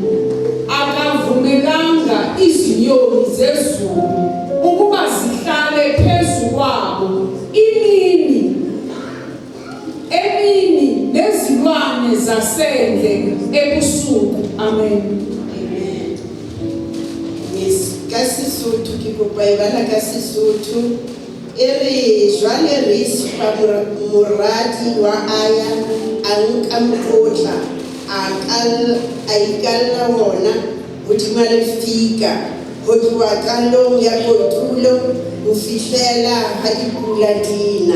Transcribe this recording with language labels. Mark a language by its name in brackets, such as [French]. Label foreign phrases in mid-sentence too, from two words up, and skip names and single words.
[Zulu] Akavumelanga izinyoni zezulu ukuba zihlale phezu kwabo emini nezilwane zasendle ebusuku. Amen. [Southern Sotho] Yes, kaSesotho ke kopa e bala kaSesotho. Ere jwale Rispa moradi wa Aya a nka mokotla a ikalla wona hodima lefika ho tloha qalong ya kotulo ho fihlela ha dipula dina.